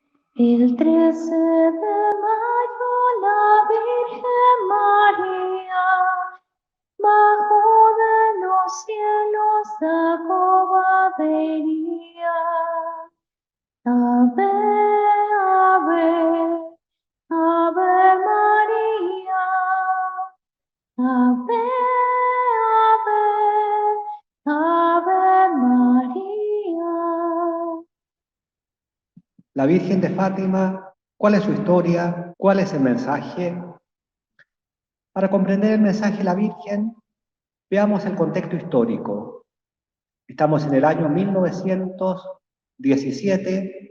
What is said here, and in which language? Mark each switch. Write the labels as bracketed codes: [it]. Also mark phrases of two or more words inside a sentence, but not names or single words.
[es] El 13 de mayo la Virgen María bajó de los cielos a cobadería. [la] Ave, ave, ave María. Ave, ave, ave María. [es] La Virgen de Fátima, ¿cuál es su historia? ¿Cuál es el mensaje? Para comprender el mensaje de la Virgen, veamos el contexto histórico. Estamos en el año 1917.